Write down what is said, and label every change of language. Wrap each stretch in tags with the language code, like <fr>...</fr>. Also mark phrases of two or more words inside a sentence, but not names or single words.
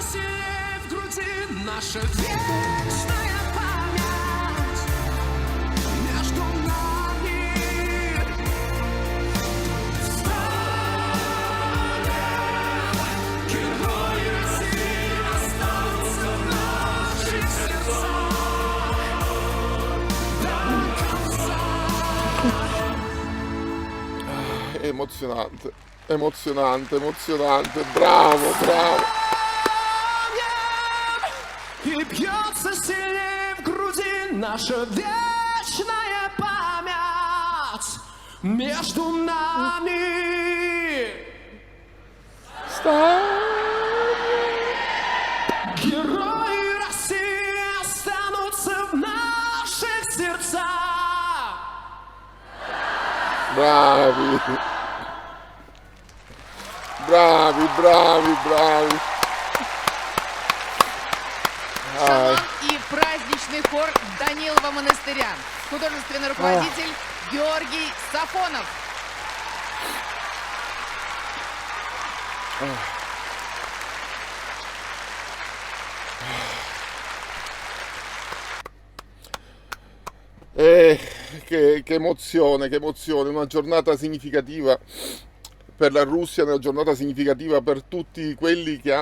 <ru>сильнее в груди наша вечная память между нами. Встанем, герои России останутся в наших сердцах до конца.</ru> <it>Emozionante, emozionante, emozionante, bravo, bravo.</it> <ru>И бьется сильнее в груди наша вечная память между нами. Герои России останутся в наших сердцах.</ru> <it>Bravi, bravi, bravi, bravi.</it> <ru>Шалом и праздничный хор Данилова монастыря. Художественный руководитель Георгий Сафонов.</ru> <it>Che emozione, una giornata significativa per la Russia, una giornata significativa per tutti quelli che</it>